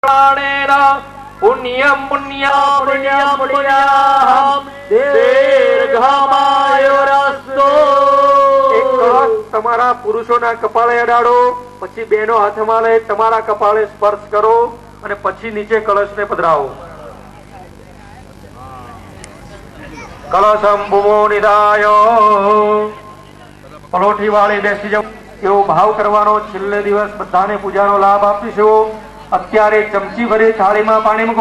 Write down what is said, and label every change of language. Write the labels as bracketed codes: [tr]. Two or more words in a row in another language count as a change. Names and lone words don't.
[sa] पुण्यम पुण्यम पुण्यम पुण्यम दीर्घमायुरस्तु। [gu] એક કલશ તમારા પુરુષોના કપાળે અડાડો, પછી બેનો હાથમાં લઈ તમારા કપાળે સ્પર્શ કરો અને પછી નીચે કળશને પધરાવો। [sa] કલશમ ભૂમો નિધાય [gu] પલોઠી વાળી બેસી જાવ એવો ભાવ કરવાનો। છેલ્લે દિવસ બધાને પૂજાનો લાભ આપીશું। અત્યારે ચમચી ભરી થાળીમાં પાણી મૂકો।